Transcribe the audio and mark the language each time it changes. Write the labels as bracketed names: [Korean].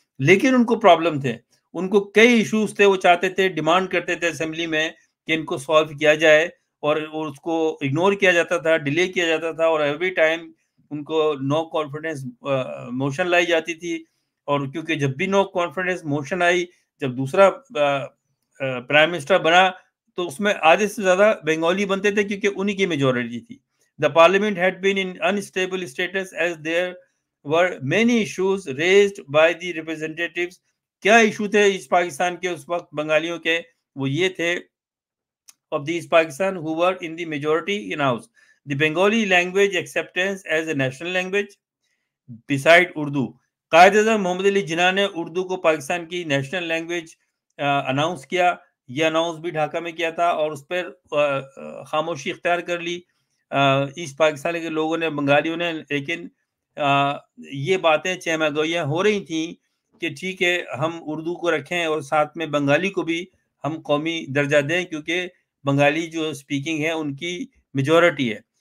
[Urdu] لیکن ان کو پرابلم تھے، ان کو کئی ایشوز تھے، وہ چاہتے تھے، ڈیمانڈ کرتے تھے اسمبلی میں کہ ان کو سالو کیا جائے، اور اس کو اگنور کیا جاتا تھا، ڈیلے کیا جاتا تھا، اور ایوری ٹائم ان کو نو کانفیڈنس موشن لائی جاتی تھی. اور کیونکہ جب بھی نو کانفیڈنس موشن آئی، جب دوسرا پرائم منسٹر بنا تو اس میں آدھے سے زیادہ بنگالی بنتے تھے کیونکہ انہی کی میجورٹی تھی. [English] The parliament had been in unstable status as there were many issues raised by the representatives. [Urdu] کیا ایشو تھے اس پاکستان کے اس وقت بنگالیوں کے؟ وہ یہ تھے [English] of the East Pakistan who were in the majority in house. The Bengali language acceptance as a national language beside Urdu. [Urdu] Quaid Azam محمد علی جناح نے اردو کو پاکستان کی نیشنل لینگویج اناؤنس کیا. یہ اناؤنس بھی ڈھاکہ میں کیا تھا اور اس پر خاموشی اختیار کر لی ایسٹ پاکستان کے لوگوں نے، بنگالیوں نے. لیکن یہ باتیں چہمہ گوئیاں ہو رہی تھیں کہ ٹھیک ہے ہم اردو کو رکھیں اور ساتھ میں بنگالی کو بھی ہم قومی درجہ دیں کیونکہ بنگالی جو سپیکنگ ہے ان کی میجورٹی ہے.